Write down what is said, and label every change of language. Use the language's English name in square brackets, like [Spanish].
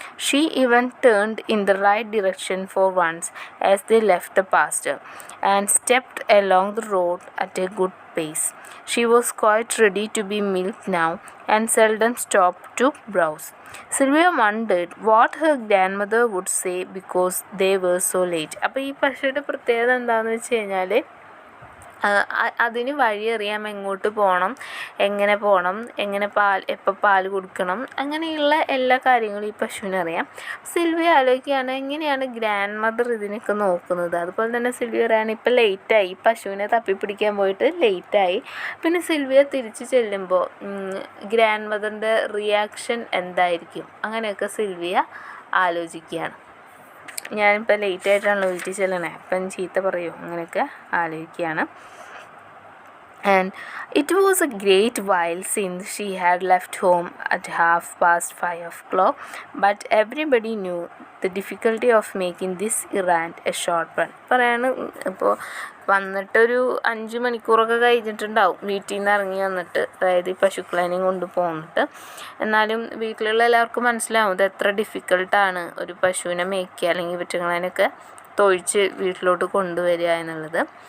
[English] She even turned in the right direction for once as they left the pasture, and stepped along the road at a good pace. She was quite ready to be milked now, and seldom stopped to browse. Sylvia wondered what her grandmother would say because they were so late. [Malayalam] അപ്പോൾ ഈ പശുവിൻ്റെ പ്രത്യേകത എന്താണെന്ന് വെച്ച് കഴിഞ്ഞാൽ അതിന് വഴിയറിയാം, എങ്ങോട്ട് പോകണം, എങ്ങനെ എപ്പോൾ പാൽ കൊടുക്കണം, അങ്ങനെയുള്ള എല്ലാ കാര്യങ്ങളും ഈ പശുവിനറിയാം. സിൽവിയ ആലോചിക്കുകയാണ് എങ്ങനെയാണ് ഗ്രാൻഡ് മദർ ഇതിനൊക്കെ നോക്കുന്നത്. അതുപോലെ തന്നെ സിൽവിയ പറയാണ് ഇപ്പം ലേറ്റായി, പശുവിനെ തപ്പിപ്പിടിക്കാൻ പോയിട്ട് ലേറ്റായി. പിന്നെ സിൽവിയ തിരിച്ച് ചെല്ലുമ്പോൾ ഗ്രാൻഡ് മദറിൻ്റെ റിയാക്ഷൻ എന്തായിരിക്കും, അങ്ങനെയൊക്കെ സിൽവിയ ആലോചിക്കുകയാണ്. ഞാനിപ്പോൾ ലേറ്റായിട്ടാണല്ലോ വീട്ടിൽ ചെല്ലണേ, അപ്പം ചീത്ത പറയൂ, അങ്ങനെയൊക്കെ ആലോചിക്കുകയാണ്. [English] And it was a great while since she had left home at 5:30, but everybody knew the difficulty of making this errand a short run. [Malayalam] പറയാണ് ഇപ്പോൾ വന്നിട്ടൊരു 5 മണിക്കൂറൊക്കെ കഴിഞ്ഞിട്ടുണ്ടാവും വീട്ടിൽ നിന്ന് ഇറങ്ങി വന്നിട്ട്, അതായത് ഈ പശുക്കളേനെയും കൊണ്ട് പോന്നിട്ട്. എന്നാലും വീട്ടിലുള്ള എല്ലാവർക്കും മനസ്സിലാവും ഇത് എത്ര ഡിഫിക്കൽട്ടാണ് ഒരു പശുവിനെ മേയ്ക്കുക അല്ലെങ്കിൽ ഇവറ്റങ്ങളതിനൊക്കെ തൊഴിച്ച് വീട്ടിലോട്ട് കൊണ്ടുവരിക എന്നുള്ളത്.